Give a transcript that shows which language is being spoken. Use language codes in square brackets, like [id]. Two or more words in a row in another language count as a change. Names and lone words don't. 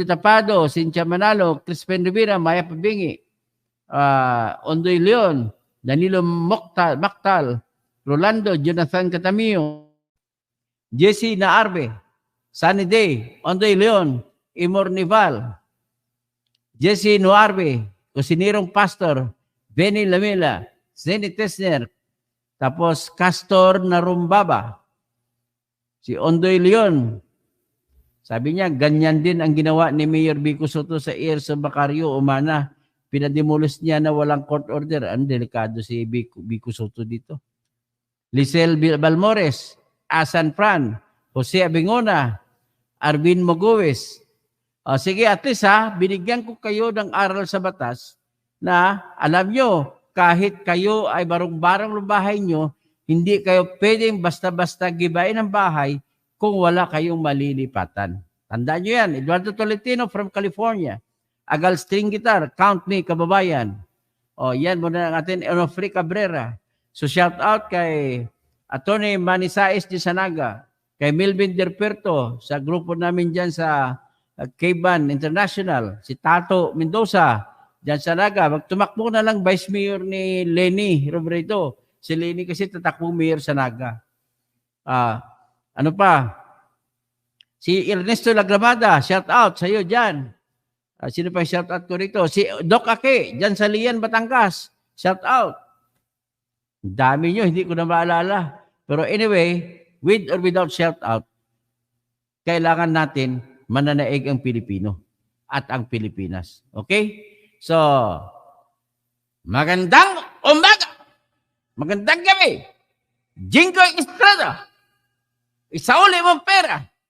[tl] Tapado, Cynthia Manalo, Crispin Rivera, Maya Pabingi, Ondoy Leon, Danilo Mactal, Rolando, Jonathan Catamio, Jesse Naarbe, Sunny Day, Ondoy Leon, Imor Nival, Jesse Nuarbe, Kusinirong Pastor, Benny Lamela, Zenny Tesner, tapos Castor Narumbaba, si Ondoy Leon. Sabi niya, ganyan din ang ginawa ni Mayor Vico Soto sa Erso Bacario Umana. Pinadimulos niya na walang court order. Ang delikado si Vico Soto dito. Lisel Balmores, Asan Fran, Jose Abingona, Arvin Mogues. Sige, at least binigyan ko kayo ng aral sa batas na alam nyo, kahit kayo ay barong-barang ng bahay nyo, hindi kayo pwedeng basta-basta gibain ng bahay kung wala kayong malilipatan. Tandaan nyo yan. Eduardo Tolentino from California. [en] Agal string guitar, count me, [tl] kababayan. O, yan muna ang atin, Onofre Cabrera. So, [en] shout out [tl] kay Atty. Manny Saez de Sanaga, kay Melvin Derperto, sa grupo namin dyan sa K-Ban International, si Tato Mendoza, dyan sa Naga. Magtumakbo na lang Vice Mayor ni Lenny Robredo. Si Lenny kasi tatakbong Mayor sa Naga. Ano pa? Si Ernesto Lagramada, [en] shout out [tl] sa iyo dyan. Sino pa [en] shout out [tl] ko rito? Si Doc Ake, dyan sa Lian, Batangas. [en] Shout out. [tl] Dami nyo, hindi ko na maalala. [en] Pero anyway, with or without shout out, [tl] kailangan natin mananaig ang Pilipino at ang Pilipinas. Okay? So, magandang umaga! Magandang gabi! Jingo Estrada! Isauli mong pera!